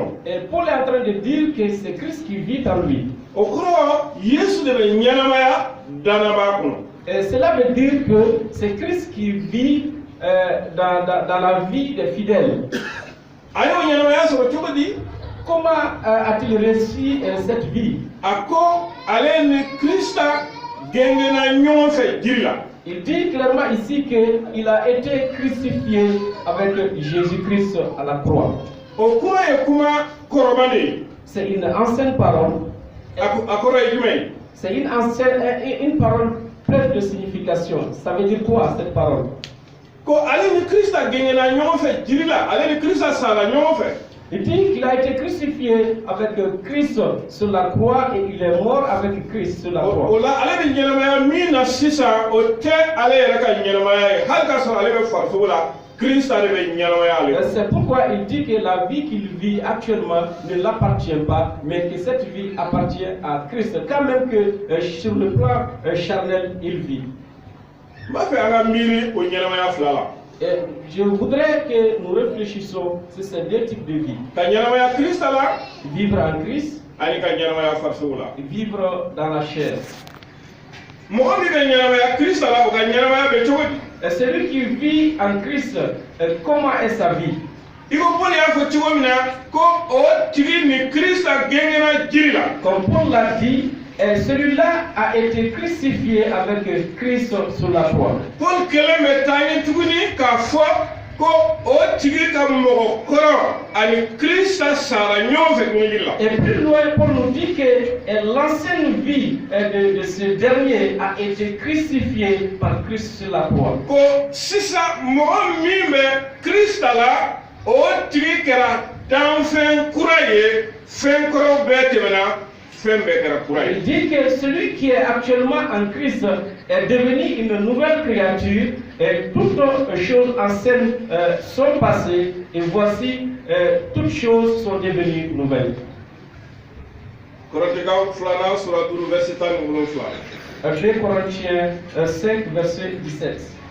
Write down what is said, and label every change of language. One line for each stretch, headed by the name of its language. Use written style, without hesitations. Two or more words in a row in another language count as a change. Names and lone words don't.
French: Et Paul est en train de dire que c'est Christ qui vit en lui.
Bambara: O kɔrɔ Yesu de bɛ ɲɛnamaya danaba kɔnɔ.
French: Et cela veut dire que c'est Christ qui vit dans la vie des fidèles.
Bambara: A y'o ɲɛnamaya sɔrɔ cogo di?
French: Comment a-t-il reçu cette vie?
Bambara: A ko ale ni Krista gɛngɛnna ɲɔgɔn fɛ jiri la.
French: Il dit clairement ici qu'il a été crucifié avec Jésus-Christ à la croix.
Bambara: O kuma ye kuma kɔrɔba de ye.
French: C'est une ancienne parole.
Bambara: A kɔrɔ ye jumɛn ye?
French: C'est une parole pleine de signification. Ça veut dire quoi cette parole?
Bambara: Ko ale ni Krista gɛngɛnna ɲɔgɔn fɛ jiri la, ale ni Krista sara ɲɔgɔn fɛ.
French: Il dit qu'il a été crucifié avec Christ sur la croix et il est mort avec Christ sur la croix.
Bambara: O la ale bɛ ɲɛnamaya min na sisan o tɛ ale yɛrɛ ka ɲɛnamaya ye hali k'a sɔrɔ ale bɛ farisogo la Christ ale be ɲɛnamaya ale kɔnɔ.
French: C'est pourquoi il dit que la vie qu'il vit actuellement ne l'appartient pas, mais que cette vie appartient à Christ, quand même que sur le plan charnel, il vit.
Bambara: N b'a fɛ an ka miiri o ɲɛnamaya fila la.
French: Et je voudrais que nous réfléchissions sur ces deux types de vie.
Bambara: Ka ɲɛnamaya Christ la
French: Vivre en Christ
Bambara: ani ka ɲɛnamaya farisogo la.
French: et vivre dans la chair.
Bambara: Mɔgɔ min bɛ ɲɛnamaya Christ la o ka ɲɛnamaya bɛ cogo di?
French: Et celui qui vit en Christ, comment est sa vie?
Bambara: I ko Paul y'a fɔ cogo min na ko o tigi ni Krista gɛngɛnna jiri la.
French: Comme Paul l'a dit, celui-là a été crucifié avec Christ sur la croix.
Bambara: Paul kɛlen bɛ taa ɲɛ tuguni k'a fɔ ko o tigi ka mɔgɔ kɔrɔ ani Krista sara ɲɔgɔn fɛ ɲɔgɔn la.
French: Et plus loin, Paul nous dit que l'ancienne vie de ce dernier a été crucifiée par Christ sur la croix.
Bambara: Ko sisan mɔgɔ min bɛ Krista la o tigi kɛra danfɛn kura ye fɛn kɔrɔ bɛɛ tɛmɛna.
French: Il dit que celui qui est actuellement en Christ est devenu une nouvelle créature et toutes choses anciennes sont passées et voici toutes choses sont devenues nouvelles. 2 Corinthiens 5 verset 17.